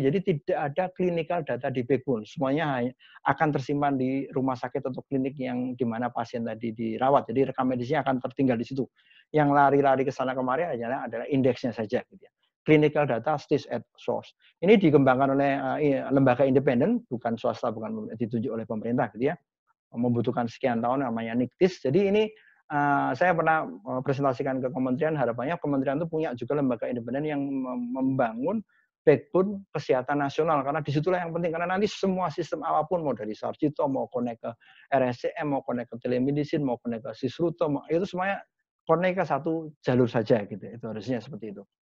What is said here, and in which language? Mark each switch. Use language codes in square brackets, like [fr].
[id] Jadi tidak ada clinical data di backbone. Semuanya akan tersimpan di rumah sakit atau klinik yang di mana pasien tadi dirawat. Jadi rekam medisnya akan tertinggal di situ. Yang lari-lari ke sana kemari adalah indeksnya saja. Gitu ya. [en] Clinical data stays at source. [id] Ini dikembangkan oleh lembaga independen, bukan swasta, bukan ditunjuk oleh pemerintah, gitu ya. Membutuhkan sekian tahun, namanya NICTIS. Jadi ini saya pernah presentasikan ke kementerian, harapannya kementerian itu punya juga lembaga independen yang membangun backbone kesehatan nasional, karena disitulah yang penting, karena nanti semua sistem apapun, mau dari Sarjito, mau connect ke RSCM, mau connect ke telemedicine, mau connect ke Sisruto, itu semuanya connect ke satu jalur saja, gitu. Itu harusnya seperti itu.